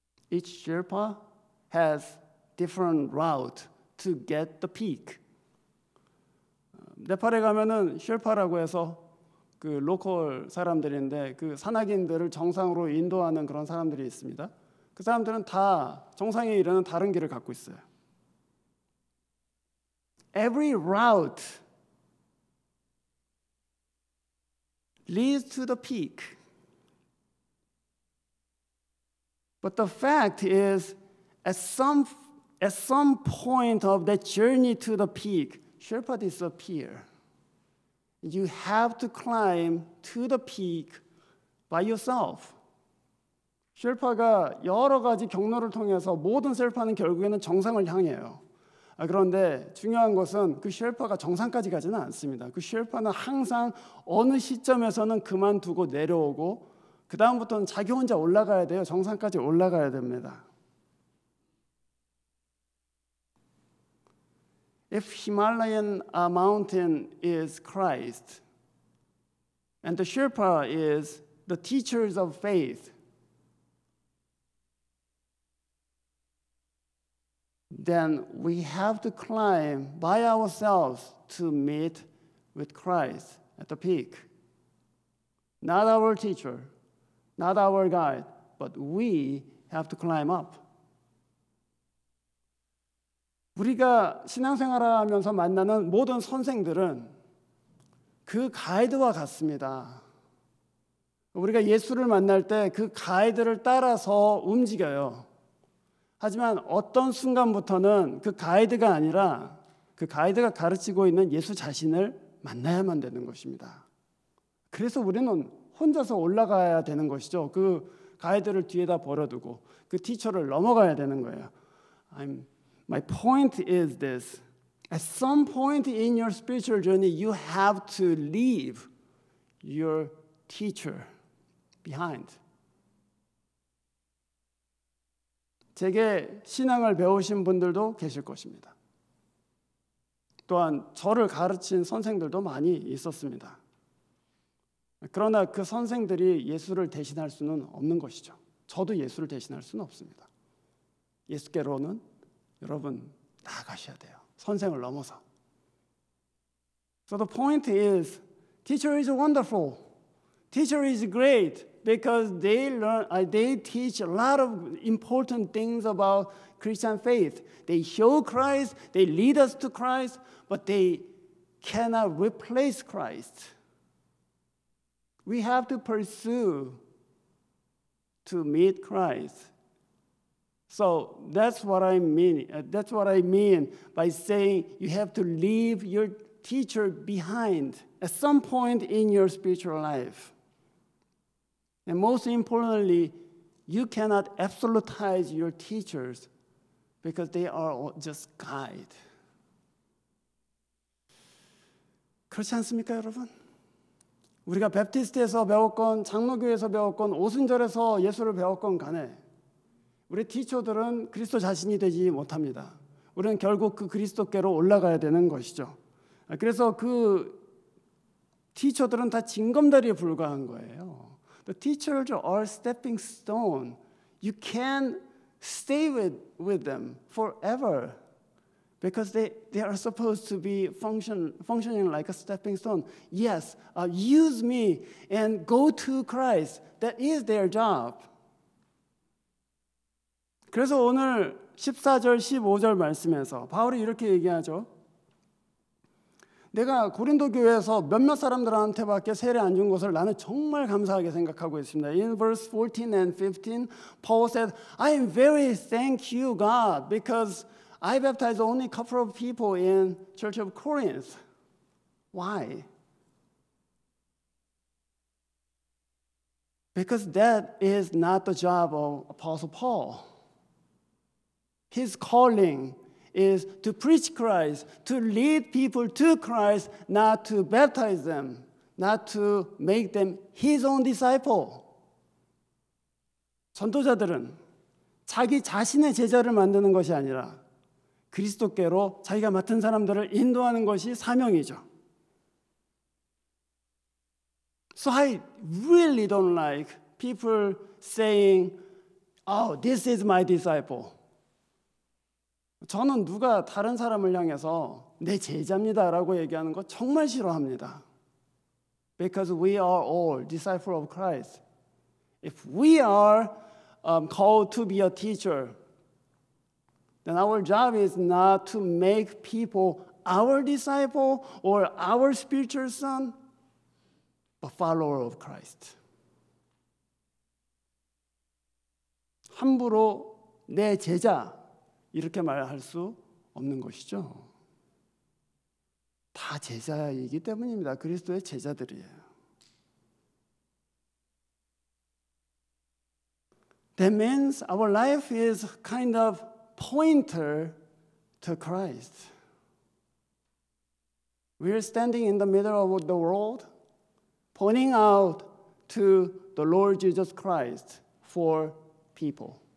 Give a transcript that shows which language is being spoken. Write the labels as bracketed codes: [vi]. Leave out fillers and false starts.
[en] Each Sherpa has different route to get the peak. [ko] 네팔에 가면은 셰르파라고 해서 그 로컬 사람들인데 그 산악인들을 정상으로 인도하는 그런 사람들이 있습니다. 그 사람들은 다 정상에 이르는 다른 길을 갖고 있어요. [en] Every route leads to the peak. But the fact is, at some point of that journey to the peak, Sherpa disappear. You have to climb to the peak by yourself. [ko] 셰르파가 여러 가지 경로를 통해서 모든 셰르파는 결국에는 정상을 향해요. 그런데 중요한 것은 그 셰르파가 정상까지 가지는 않습니다. 그 셰르파는 항상 어느 시점에서는 그만두고 내려오고 그 다음부터는 자기 혼자 올라가야 돼요. 정상까지 올라가야 됩니다. [en] If Himalayan mountain is Christ, and the Sherpa is the teachers of faith, then we have to climb by ourselves to meet with Christ at the peak. Not our teacher, not our guide, but we have to climb up. [ko] 우리가 신앙생활을 하면서 만나는 모든 선생들은 그 가이드와 같습니다. 우리가 예수를 만날 때 그 가이드를 따라서 움직여요. 하지만 어떤 순간부터는 그 가이드가 아니라 그 가이드가 가르치고 있는 예수 자신을 만나야만 되는 것입니다. 그래서 우리는 혼자서 올라가야 되는 것이죠. 그 가이드를 뒤에다 버려두고 그 티처를 넘어가야 되는 거예요. [en] My point is this. At some point in your spiritual journey, you have to leave your teacher behind. [ko] 제게 신앙을 배우신 분들도 계실 것입니다. 또한 저를 가르친 선생들도 많이 있었습니다. 그러나 그 선생들이 예수를 대신할 수는 없는 것이죠. 저도 예수를 대신할 수는 없습니다. 예수께로는 여러분 나아가셔야 돼요. 선생을 넘어서. [en] So the point is, teacher is wonderful. Teacher is great because they teach a lot of important things about Christian faith. They show Christ, they lead us to Christ, but they cannot replace Christ. We have to pursue to meet Christ. So that's what I mean. That's what I mean by saying you have to leave your teacher behind at some point in your spiritual life. And most importantly, you cannot absolutize your teachers because they are just guide. [ko] 그렇지 않습니까, 여러분? 우리가 베프티스트에서 배웠건 장로교에서 배웠건 오순절에서 예수를 배웠건 간에 우리 티처들은 그리스도 자신이 되지 못합니다. 우리는 결국 그 그리스도께로 올라가야 되는 것이죠. 그래서 그 티처들은 다 징검다리에 불과한 거예요. [en] The teachers are stepping stone. You can stay with them forever because they are supposed to be functioning like a stepping stone. Yes, use me and go to Christ. That is their job. [ko] 그래서 오늘 14절, 15절 말씀에서 바울이 이렇게 얘기하죠. 내가 고린도 교회에서 몇몇 사람들한테밖에 세례 안 준 것을 나는 정말 감사하게 생각하고 있습니다. [en] In verse 14 and 15, Paul said, I am very thank you, God, because I baptized only a couple of people in Church of Corinth. Why? Because that is not the job of Apostle Paul. His calling is to preach Christ, to lead people to Christ, not to baptize them, not to make them his own disciple. [ko] 전도자들은 자기 자신의 제자를 만드는 것이 아니라 그리스도께로 자기가 맡은 사람들을 인도하는 것이 사명이죠. [en] So I really don't like people saying, "Oh, this is my disciple." [ko] 저는 누가 다른 사람을 향해서 내 제자입니다라고 얘기하는 거 정말 싫어합니다. [en] Because we are all disciples of Christ. If we are called to be a teacher, then our job is not to make people our disciple or our spiritual son, but follower of Christ. [ko] 함부로 내 제자 이렇게 말할 수 없는 것이죠. 다 제자이기 때문입니다. 그리스도의 제자들이에요. [en] That means our life is kind of pointer to Christ. We're standing in the middle of the world, pointing out to the Lord Jesus Christ for people.